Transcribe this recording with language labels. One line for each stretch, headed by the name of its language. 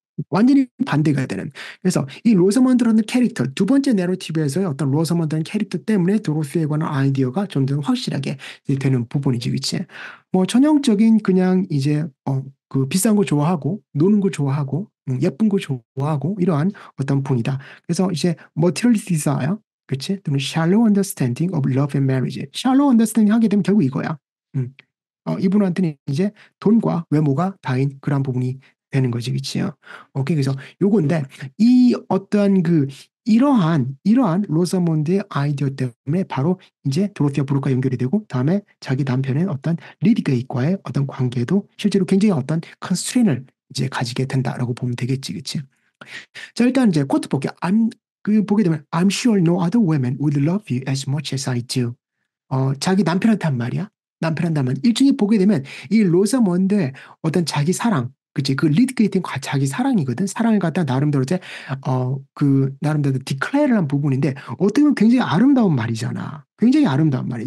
Korean: 완전히 반대가 되는. 그래서 이 로서먼드라는 캐릭터, 두 번째 내러티브에서의 어떤 로서먼드라는 캐릭터 때문에 도로스에 관한 아이디어가 좀 더 확실하게 되는 부분이지, 그치? 뭐 전형적인 그냥 이제 그 비싼 거 좋아하고 노는 거 좋아하고 예쁜 거 좋아하고 이러한 어떤 분이다. 그래서 이제
English: material desire,
Korean: 그치? 또는
English: shallow understanding of love and marriage. shallow understanding
Korean: 하게 되면 결국 이거야. 음. 이분한테는 이제 돈과 외모가 다인 그런 부분이 되는 거지, 그치요? 오케이, 그래서 요건데 이 어떤 그 이러한 로사몬드의 아이디어 때문에 바로 이제 도로티아 브루크가 연결이 되고 다음에 자기 남편의 어떤 리디게이과의 어떤 관계도 실제로 굉장히 어떤 컨스트레인을 이제 가지게 된다라고 보면 되겠지, 그치? 자, 일단 이제 코트 볼게요. 보게 되면
English: I'm sure no other woman would love you as much as I do.
Korean: 자기 남편한테 한 말이야. 남편한테 한 말. 일종의 보게 되면 이 로자먼드의 어떤 자기 사랑, 그치? 그 리드 게이팅 자기 사랑이거든. 사랑을 갖다 나름대로 이제 나름대로 디클레어를 한 부분인데 어떻게 보면 굉장히 아름다운 말이잖아. 굉장히 아름다운 말이야.